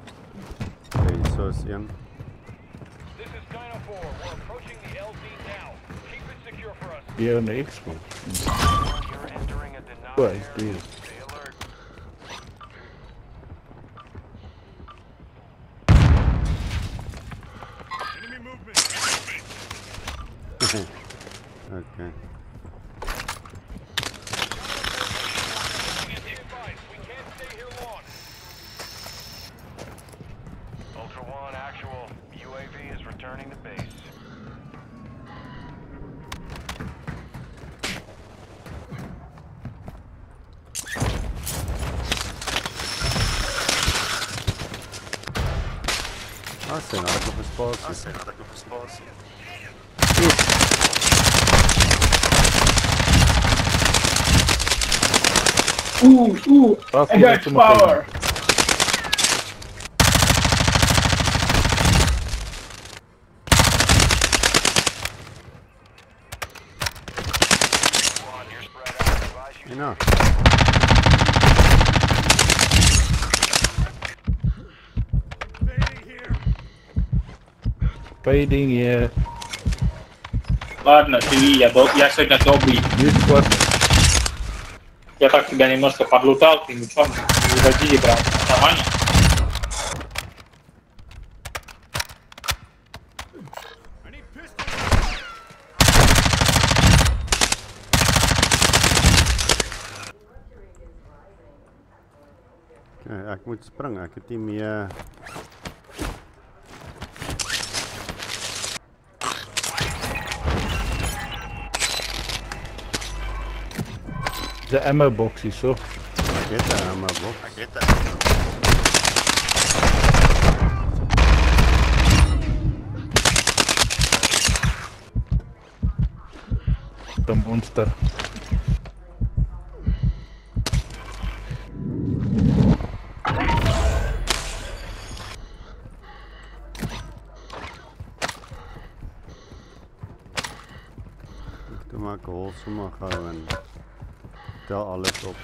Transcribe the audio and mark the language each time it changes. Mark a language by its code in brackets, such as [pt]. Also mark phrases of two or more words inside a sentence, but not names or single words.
[af] Okay, so is een. [en] This is Dino 4. We're approaching the LZ now. [af] Hier in die Xbox. [en] You're entering a denied Oh, area. [af] hier. [en] Stay alert. Okay. Ultra One, actual. UAV is returning to base. [af] Sien, ek op 'n spasie. Wacht, [en] I got power! Squad, you're spread out. Advise you Enough. Fading here. [ru] Ладно, живи, я сегодня добрый. [en] New squad. [ru] Я так тебя немножко подлутал, ты ничего не уводили прям нормально. [af] Okay, ek moet spring. Ek het nie meer [en] The ammo box [af] hier so. ek het 'n [en] ammo box. The monster. [af] Toe maak ek hol sommer gou en tel alles op.